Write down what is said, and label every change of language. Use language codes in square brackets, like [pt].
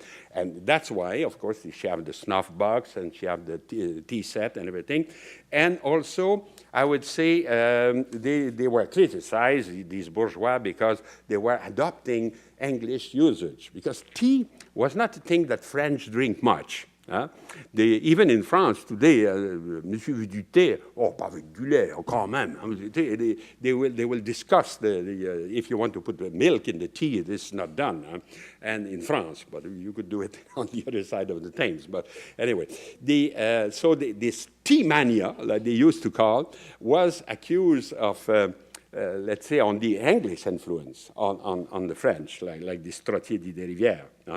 [en] And that's why, of course, she have the snuff box and she have the tea set and everything. And also, I would say they were criticized, these bourgeois, because they were adopting English usage. Because tea was not a thing that French drink much. Even in France today, [fr] Monsieur veut du thé, oh, pas avec du lait, oh, quand même. [en] They will discuss if you want to put the milk in the tea, this is not done. And in France, but you could do it on the other side of the Thames. But anyway, this tea mania, like they used to call, was accused of let's say, on the English influence on the French, like this Trottier d'Iderivière.